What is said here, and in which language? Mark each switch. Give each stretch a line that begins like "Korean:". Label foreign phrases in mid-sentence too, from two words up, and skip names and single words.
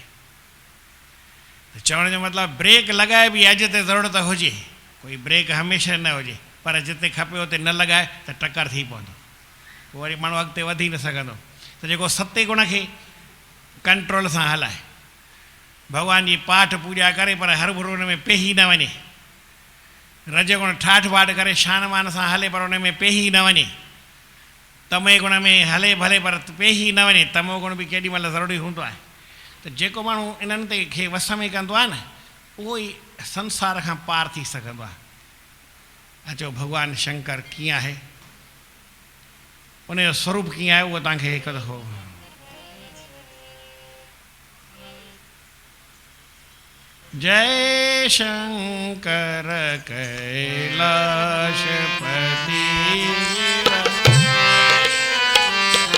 Sindhi: त चवण जो मतिलबु ब्रेक लॻाए बि अॼु ते ज़रूरत हुजे, कोई ब्रेक हमेशह न हुजे, पर जिते खपे उते न लॻाए त टकर थी पवंदो, पोइ वरी माण्हू अॻिते वधी न सघंदो। त जेको सते गुण खे कंट्रोल सां हलाए, भॻवान जी पाठ पूॼा करे पर हर भुर हुन में पेही न वञे, रज गुण ठाठ बाट करे शान मान सां हले पर हुन में पेही न वञे, तमे गुण में हले भले पर पेही न वञे, तमो गुण बि केॾी महिल ज़रूरी हूंदो आहे। त जेको माण्हू इन्हनि ते खे वस में कंदो आहे न, उहो ई संसार खां पार थी सघंदो आहे। अचो भॻवानु शंकर कीअं आहे, उनजो स्वरूप कीअं आहे, उहो तव्हांखे हिकु दफ़ो जय शंकर कैलाशपति